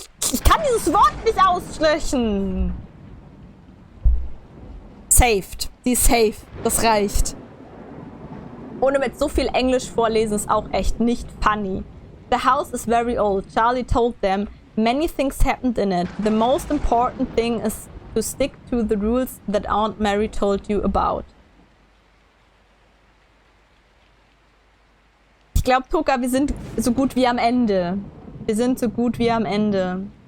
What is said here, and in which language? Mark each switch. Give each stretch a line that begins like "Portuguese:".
German: Ich kann dieses Wort nicht aussprechen. Saved. Sie ist safe. Das reicht. Ohne mit so viel Englisch vorlesen ist auch echt nicht funny.
English: The house is very old. Charlie told them many things happened in it. The most important thing is to stick to the rules that Aunt Mary told you about.
German: Ich glaube, Toka, wir sind so gut wie am Ende. Wir sind so gut wie am Ende.